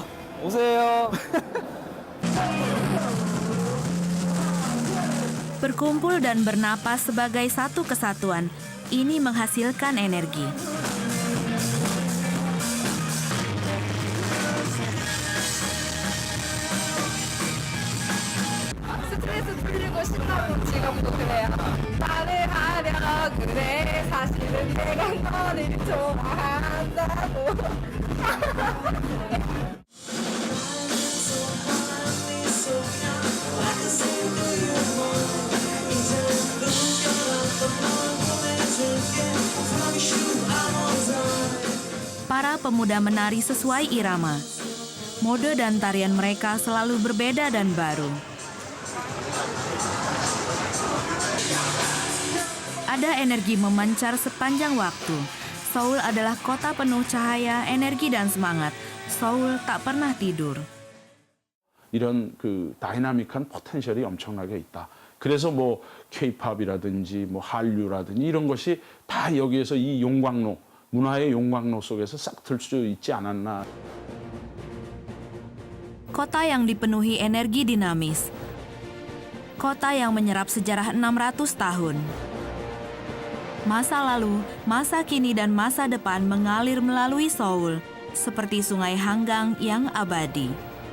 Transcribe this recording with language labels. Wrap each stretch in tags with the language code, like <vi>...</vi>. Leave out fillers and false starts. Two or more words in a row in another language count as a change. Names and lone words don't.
<ko>오세요.</ko> <id>Berkumpul dan bernapas sebagai satu kesatuan, ini menghasilkan energi.</id> <ko>스트레스 풀리고 신나고 지금도 그래요. 나를 하려 그래 사실은 내가 너를 좋아한다고.</ko> <id>Para pemuda menari sesuai irama. Mode dan tarian mereka selalu berbeda dan baru. Ada energi memancar sepanjang waktu. Seoul adalah kota penuh cahaya, energi dan semangat. Seoul tak pernah tidur.</id> <ko>이런 그 다이나믹한 포텐셜이 엄청나게 있다. 그래서 뭐 K-팝이라든지 뭐 한류라든지 이런 것이 다 여기에서 이 용광로, 문화의 용광로 속에서 싹 들 수 있지 않았나.</ko> <id>Kota yang dipenuhi energi dinamis. Kota yang menyerap sejarah 600 tahun. Masa lalu, masa kini dan masa depan mengalir melalui Seoul, seperti sungai Hanggang yang abadi.</id>